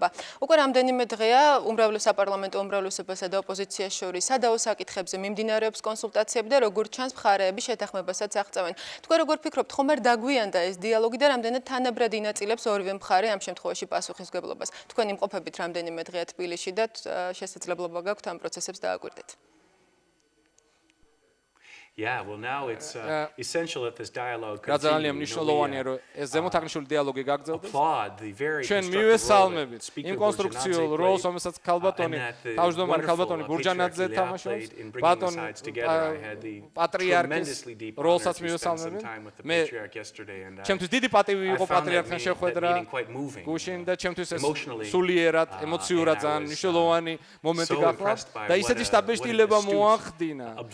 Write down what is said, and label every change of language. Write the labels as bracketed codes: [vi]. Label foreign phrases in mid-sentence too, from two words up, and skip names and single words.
[ka] უკვე რამდენიმე დღეა უმრავლეს საპარლამენტო უმრავლესობასა და ოპოზიციას შორის სადაო საკითხებზე მიმდინარეობს კონსულტაციები და როგორც ჩანს მხარეები შეთანხმებასაც აღწევენ. თქვენ როგორ ფიქრობთ, ხომ არ დაგვიანდა ეს დიალოგი და რამდენად თანაბრად ინაწილებს ორივე მხარე ამ შემთხვევაში პასუხისმგებლობას? თქვენ იმყოფებით რამდენიმე დღეა თბილისში და შესაძლებლობა გაქვთ ამ პროცესებს დააკვირდეთ. [en] Yeah, well now it's essential that this dialogue [ka] ძალიან მნიშვნელოვანია რომ ეს ზემოთაღნიშნული დიალოგი გაგრძელდეს. ჩვენ ჩვენ მივესალმებით იმ კონსტრუქციულ როლს, რომელსაც ქალბატონი თავმჯდომარე ქალბატონი ბურჯანაძე თამაშობს, ბატონი პატრიარქის როლსაც მივესალმებით. მე ჩემთვის დიდი პატივი იყო პატრიარქთან შეხვედრა გუშინ და ჩემთვის ეს სულიერად, ემოციურად ძალიან მნიშვნელოვანი მომენტი გახდა და ისეთი სტაბილიზება მოახდინა.